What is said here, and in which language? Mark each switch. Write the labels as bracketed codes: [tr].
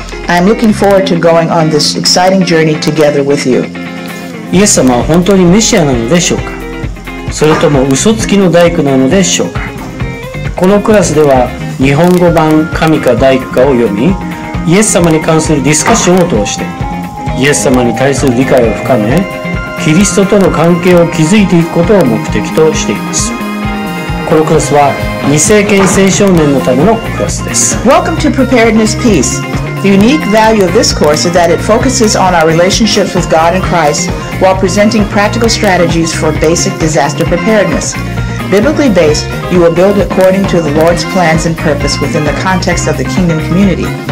[en] I am looking forward to going on this exciting journey together with you. [ja] イエス様は本当にメシアなのでしょうか？それとも嘘つきの大工なのでしょうか？このクラスでは日本語版神か大工かを読み、イエス様に関するディスカッションを通してイエス様に対する理解を深め、キリストとの関係を築いていくことを目的としています。このクラスは二世紀青少年のためのクラスです。 [en] Welcome to Preparedness Peace. The unique value of this course is that it focuses on our relationships with God and Christ while presenting practical strategies for basic disaster preparedness. Biblically based, you will build according to the Lord's plans and purpose within the context of the kingdom community.